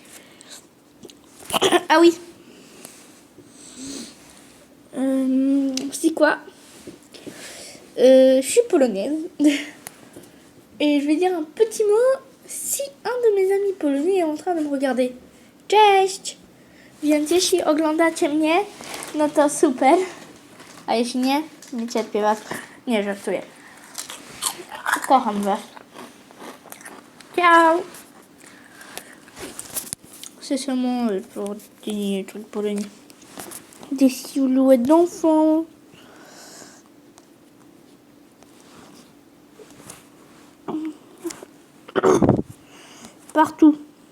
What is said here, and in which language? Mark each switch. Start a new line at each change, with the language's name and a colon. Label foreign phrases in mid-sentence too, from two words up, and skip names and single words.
French: Ah oui. C'est quoi je suis polonaise. Et je vais dire un petit mot si un de mes amis polonais est en train de me regarder.
Polish: Cześć! Więc jeśli oglądacie mnie, no to super. A jeśli nie, nie cierpię was. Nie, żartuję. Kocham was. Ciao!
French: C'est seulement pour des trucs polonais. Des silhouettes d'enfants. Partout.